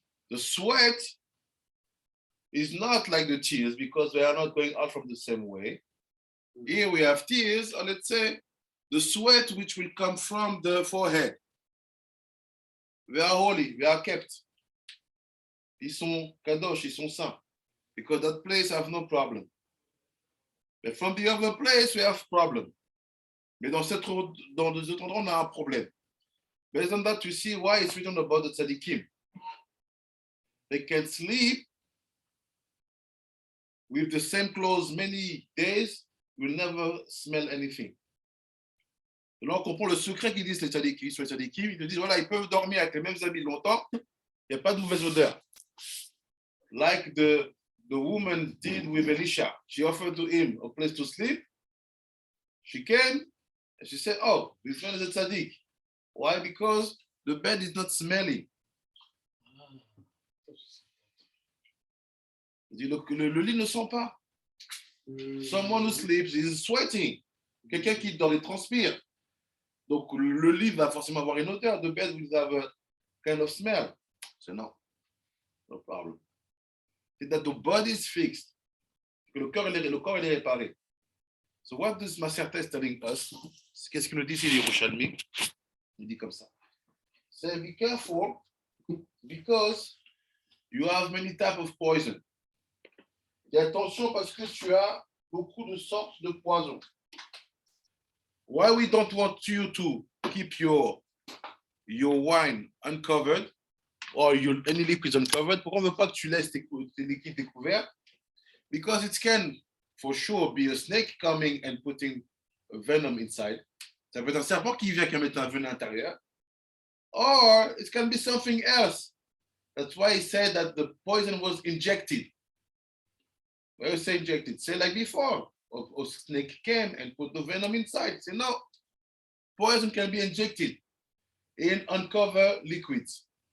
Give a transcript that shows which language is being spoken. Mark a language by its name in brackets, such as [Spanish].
[English] The sweat is not like the tears because they are not going out from the same way. Here we have tears, or let's say the sweat which will come from the forehead. They are holy, they are kept. [French] Ils sont kadosh, ils sont saints. [English] Because that place have no problem. But from the other place, we have problem. [French] Mais dans cet autre endroit, on a un problème. [English] Based on that, you see why it's written about the tzaddikim. They can sleep with the same clothes many days, will never smell anything. [French] Et là, on comprend le secret qu'ils disent les tzaddikim. Sur les tzaddikim, ils te disent, voilà, ils peuvent dormir avec les mêmes habits longtemps, il n'y a pas de mauvaise odeur. [English] Like the woman did with Elisha. She offered to him a place to sleep. She came, and she said, oh, this man is a tzaddik. Why? Because the bed is not smelly. [French] Le lit ne sent pas. [English] Someone who sleeps is sweating. [French] Quelqu'un qui dort et transpire. Donc le lit va forcément avoir une odeur. [English] The bed will have a kind of smell. So no problem. [French] C'est [English] that the body is fixed. [French] Que le corps est réparé. [English] So what does Maserta is telling us? [French] Qu'est-ce qu'il nous dit ici, Yerushalmi? Il dit comme ça. [English] Say, be careful because you have many types of poison. [French] Et attention parce que tu as beaucoup de sortes de poisons. [English] Why we don't want you to keep your wine uncovered or any liquids uncovered? [French] Pourquoi on ne veut pas que tu laisses tes liquides découverts? [English] Because it can, for sure, be a snake coming and putting a venom inside. [French] Ça peut être un serpent qui vient qui met un venin à l'intérieur. [English] Or it can be something else. That's why he said that the poison was injected. When you say injected, say like before, of snake came and put the venom inside. Say no, poison can be injected in uncovered liquids.